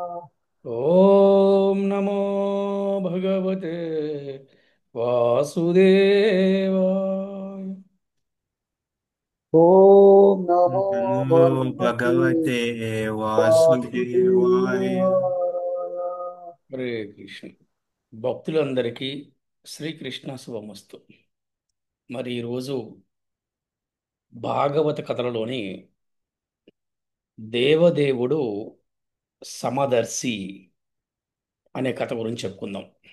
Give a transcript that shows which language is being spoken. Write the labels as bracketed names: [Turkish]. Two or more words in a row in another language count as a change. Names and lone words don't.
[Sanskrit] ओम नमो भगवते वासुदेवाय। ॐ नमो नमो भगवते भगवते वासुदेवाय। वासुदेवाय। హరే కృష్ణ. [Telugu] భక్తులందరికీ శ్రీకృష్ణ శుభమస్తు. మరి ఈరోజు భాగవత కథలలోని దేవదేవుడు సమదర్శి అనే కథ గురించి చెప్పుకుందాం.